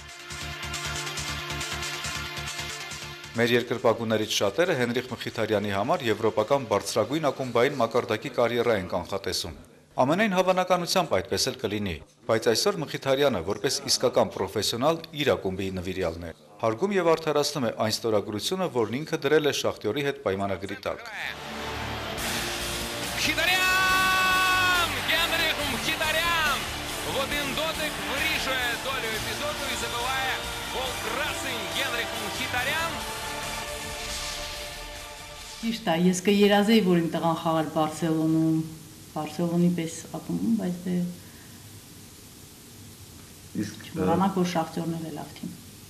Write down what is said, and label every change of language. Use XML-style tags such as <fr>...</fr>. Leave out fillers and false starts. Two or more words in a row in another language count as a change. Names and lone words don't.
<hy>Մեր երկրպագուներից շատերը Հենրիխ Մխիթարյանի համար եվրոպական բարձրագույն ակումբային մակարդակի կարիերա են կանխատեսում։ Ամենայն հավանականությամբ այդպես էլ կլինի, բայց այսօր Մխիթարյանը որպես իսկական պրոֆեսիոնալ իր ակումբի նվիրյալն է։ Հարգում եւ արդարացնում է այն ստորագրությունը, որն ինքը դրել է Շախտյորի հետ պայմանագրի տակ։</hy> <uk>Мхитарян! Генрих Мхитарян! В один дотик вирішує долю епізоду і забиває гол красень Генрих Мхитарян.</uk> <hy>Ճիշտ է, ես կերազեի, որ իմ տղան խաղալ Բարսելոնում, Բարսելոնի պես ակումբում, բայց դե չբանանք, որ Շախտյորն է լավ թիմ։</hy>